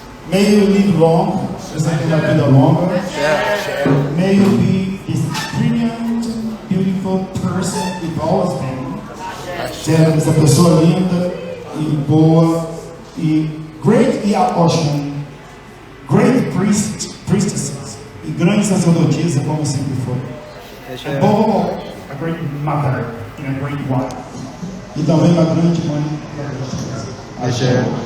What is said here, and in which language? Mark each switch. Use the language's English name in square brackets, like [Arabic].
[English] May you live long, [Portuguese] você tem uma vida longa. [English] May you be this brilliant, beautiful person you've always been. [Portuguese] Seja essa pessoa linda e boa e [English] great Oxaguian, great priestesses [Portuguese] e grandes sacerdotisas como sempre foi. Boa, [English] a great mother and a great wife. [Portuguese] E também uma grande mãe. Axé.